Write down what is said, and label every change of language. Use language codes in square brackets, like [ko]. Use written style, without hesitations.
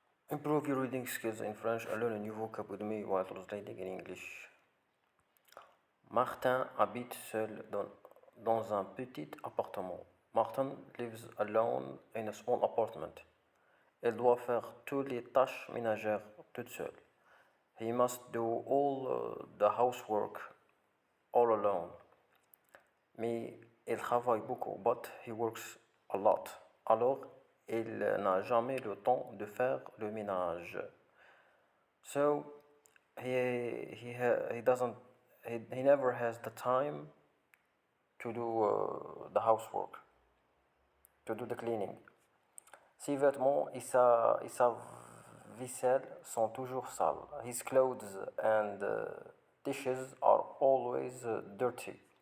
[en] Improve your reading skills in French and learn a new vocab with me while translating in English. [fr] Martin habite seul dans un petit appartement. [en] Martin lives alone in a small apartment. [fr] Elle doit faire toutes les tâches ménagères toute seule. [en] He must do all the housework all alone. [fr] Mais il travaille beaucoup, [en] but he works a lot. [fr] Alors, il n'a jamais le temps de faire le ménage. [en] So, he doesn't, he never has the time to do the housework, to do the cleaning. [fr] Ses vêtements et sa vaisselle sont toujours sales. [en] His clothes and dishes are always dirty.